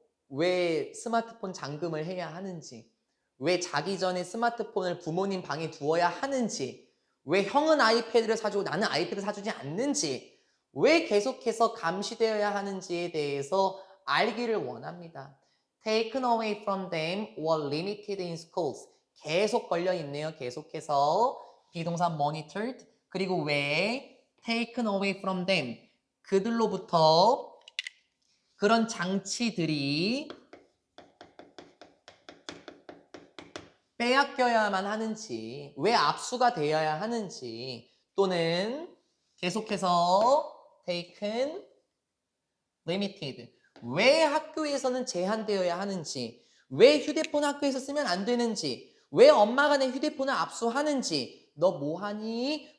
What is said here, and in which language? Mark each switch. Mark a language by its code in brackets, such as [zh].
[ko] 왜 스마트폰 잠금을 해야 하는지, 왜 자기 전에 스마트폰을 부모님 방에 두어야 하는지, 왜 형은 아이패드를 사주고 나는 아이패드 사주지 않는지, 왜 계속해서 감시되어야 하는지에 대해서 알기를 원합니다. [en] Taken away from them or limited in schools. [ko] 계속 걸려있네요. 계속해서 비동사 monitored, 그리고 왜 [en] taken away from them, [ko] 그들로부터 그런 장치들이 빼앗겨야만 하는지, 왜 압수가 되어야 하는지, 또는 계속해서 taken, limited, 왜 학교에서는 제한되어야 하는지, 왜 휴대폰 학교에서 쓰면 안 되는지, 왜 엄마가 내 휴대폰을 압수하는지, 너 뭐하니?